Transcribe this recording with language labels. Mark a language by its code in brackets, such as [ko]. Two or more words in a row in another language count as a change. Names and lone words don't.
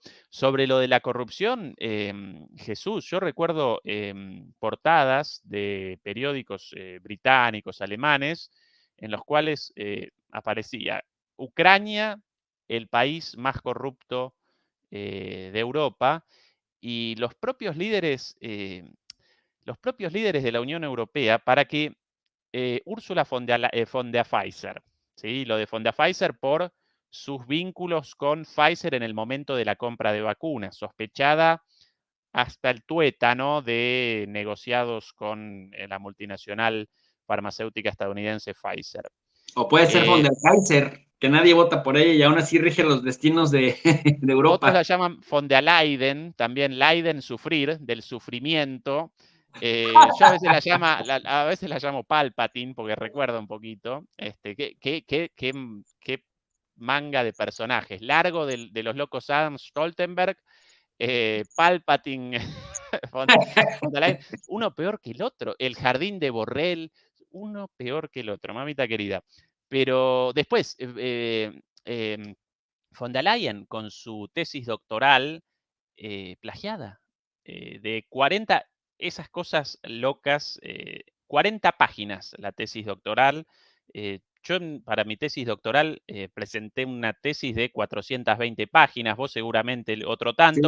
[es] Sobre lo de la corrupción, Jesús, yo recuerdo portadas de periódicos británicos, alemanes, en los cuales aparecía Ucrania, el país más corrupto de Europa, y los propios líderes de la Unión Europea para que Ursula von der Pfizer, ¿sí? Lo de von der Pfizer por sus vínculos con Pfizer en el momento de la compra de vacunas, sospechada hasta el tuétano de negociados con la multinacional farmacéutica estadounidense Pfizer. O puede ser von der Kaiser, que nadie vota por ella y aún así rige los destinos de Europa. Otros la llaman von der Leyen, también Leiden, sufrir, del sufrimiento. Yo a veces la llamo Palpatine, porque recuerda un poquito. Qué manga de personajes. Largo de los locos Adams, Stoltenberg, Palpatine, von der Leyen, uno peor que el otro. El jardín de Borrell, uno peor que el otro, mamita querida. Pero después, von der Leyen, con su tesis doctoral plagiada, de 40, esas cosas locas, 40 páginas la tesis doctoral. Yo para mi tesis doctoral presenté una tesis de 420 páginas, vos seguramente otro tanto.